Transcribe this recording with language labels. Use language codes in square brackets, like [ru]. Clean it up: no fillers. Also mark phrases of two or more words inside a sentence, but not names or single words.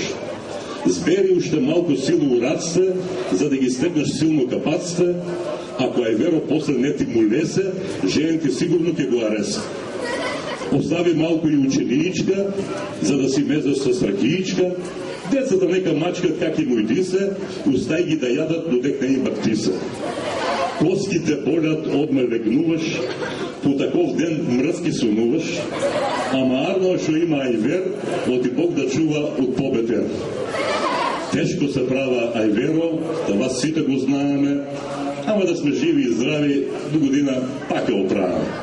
[mk] Сбери още малко сило у раците, за да ги стегнаш силно капаците, ако Ајверо после не ти му лесе, женен ти сигурно ќе го ареса. Остави малко и ученичка, за да си мезаш с ракиичка, децата нека мачкат как им уйдисе, устай ги да ядат додек не им бактисе. Коските болят, одме легнуваш, по таков ден мръзки сонуваш, ама арно шо има Ајвер, оти Бог да чува от побетер. Тешко се права Ајверо, това сите го знаеме, ама да сме живи и здрави, до година пак ја оправаме.